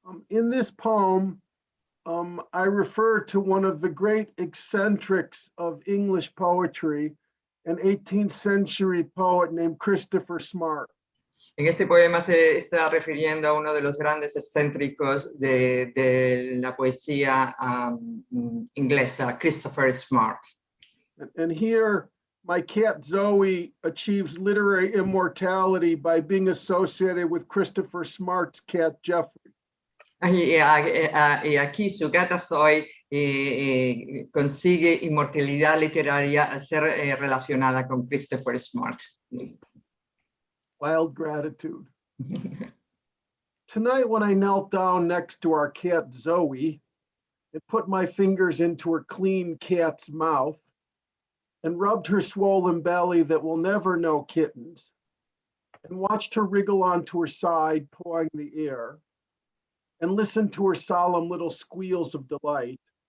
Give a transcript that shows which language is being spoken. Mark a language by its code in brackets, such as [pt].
[en] In this poem, I refer to one of the great eccentrics of English poetry, an 18th century poet named Christopher Smart. [es] En este poema se está refiriendo a uno de los grandes excéntricos de la poesía inglesa, Christopher Smart. [en] And here, my cat Zoe achieves literary immortality by being associated with Christopher Smart's cat Jeffrey. [es] Y aquí su gata Zoe consigue inmortalidad literaria al ser relacionada con Christopher Smart. [en] Wild gratitude. Tonight, when I knelt down next to our cat Zoe and put my fingers into her clean cat's mouth and rubbed her swollen belly that will never know kittens and watched her wriggle onto her side, pawing the air, and listened to her solemn little squeals of delight,